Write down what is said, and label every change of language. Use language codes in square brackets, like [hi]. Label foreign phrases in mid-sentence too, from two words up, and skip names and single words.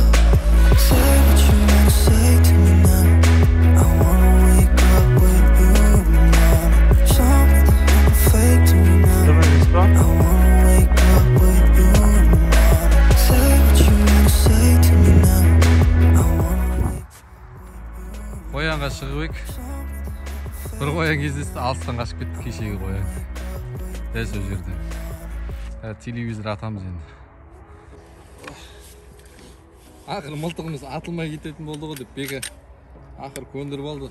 [en] Say what you wanna say to me now. I wanna wake up with you in the morning. Show me there's nothing fake to me now. I wanna wake up with you in the morning. Say what you wanna say to me now. I wanna wake up. [kk] Қоянға шығып ек. Бір қоян кездесті, алыстан қашып кетті кешегі қоян. Дәл сол жерден. Телевизор атамыз енді. Ақыры мылтығымыз атылмай кететін болды ғой деп Бека ақыры көндіріп алды.